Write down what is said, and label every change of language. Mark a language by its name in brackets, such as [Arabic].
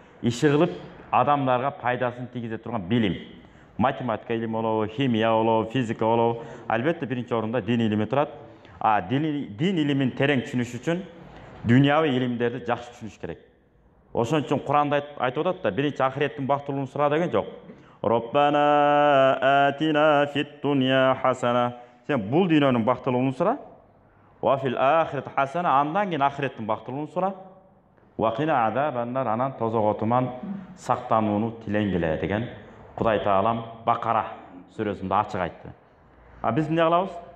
[Kyrgyz] Иши кылып адамдарга пайдасын тийгизе турган билим. Математика илими болобу, химия болобу, физика болобу, албетте биринчи орунда дин илими турат. Дин илимин терең түшүнүш үчүн дүйнөбүй илимдерди жакшы түшүнүш керек. Ошон үчүн Куранда айтып атат да, биринчи ахиреттин бактылуулун сура деген жок. [Arabic] Роббана атина фит дунья хасана. [Kyrgyz] Сен бул дүйнөнүн бактылуулун сура. [Arabic] Ва фил ахирет хасана, [Kyrgyz] андан кийин ахиреттин бактылуулун сура. [Arabic] Ва кина азабаннар, [Kyrgyz] анан тозоготуман сактанууну тилеңгиле деген Кудай Таалам Бакара сүрөсүндө ачык айтты. Биз эмне кылабыз?